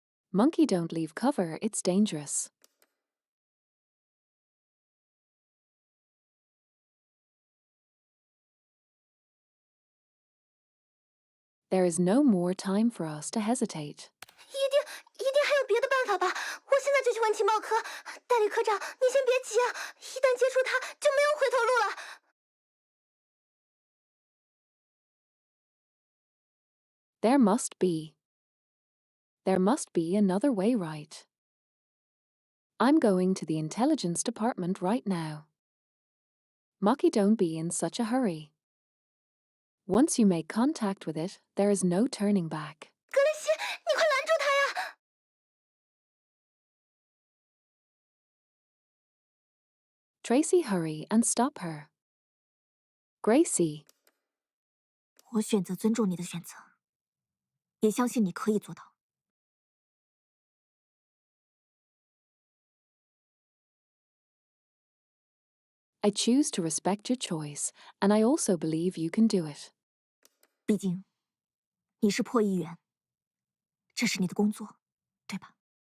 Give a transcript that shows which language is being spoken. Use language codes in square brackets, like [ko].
[en] Monkey, don't leave cover, it's dangerous. There is no more time for us to hesitate. [zh] 一定还有别的办法吧？我现在就去问情报科。代理科长，你先别急啊，一旦接触他，就没有回头路了。 [en] There must be another way, right? I'm going to the intelligence department right now. Maki, don't be in such a hurry. Once you make contact with it, there is no turning back. [zh] 格雷西，你快拦住他呀！ [en] Tracy, hurry and stop her. Gracie. [zh] 我选择尊重你的选择，也相信你可以做到。 [en] I choose to respect your choice, and I also believe you can do it. [zh] 毕竟，你是破译员，这是你的工作，对吧？